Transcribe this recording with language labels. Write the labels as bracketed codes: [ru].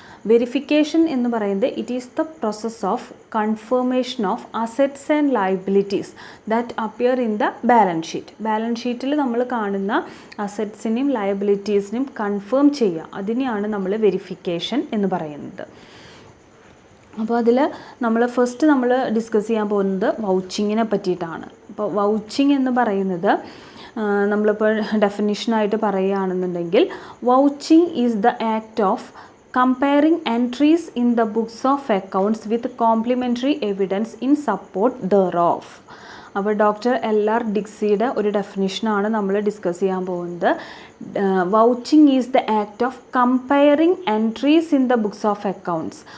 [en] verification [ml] എന്ന് പറയുന്നത് [en] It is the process of confirmation of assets and liabilities that appear in the balance sheet. [ml] Balance ഷീറ്റിൽ നമ്മൾ കാണുന്ന അസറ്റ്സിനെയും ലയബിലിറ്റീസിനെയും confirm ചെയ്യുക, അതിനെയാണ് നമ്മൾ വെരിഫിക്കേഷൻ എന്ന് പറയുന്നത്. അപ്പോൾ അതിൽ നമ്മൾ ഡിസ്കസ് ചെയ്യാൻ പോകുന്നത് വൗച്ചിങ്ങിനെ പറ്റിയിട്ടാണ്. അപ്പോൾ വൗച്ചിങ് എന്ന് പറയുന്നത് നമ്മളിപ്പോൾ ഡെഫിനിഷനായിട്ട് പറയുകയാണെന്നുണ്ടെങ്കിൽ [en] Vouching is the act of comparing entries in the books of accounts with complementary evidence in support thereof. [ml] അപ്പോൾ ഡോക്ടർ LR ഡിക്സിയുടെ ഒരു ഡെഫിനിഷനാണ് നമ്മൾ ഡിസ്കസ് ചെയ്യാൻ പോകുന്നത്. [en] Vouching is the act of comparing entries in the books of accounts.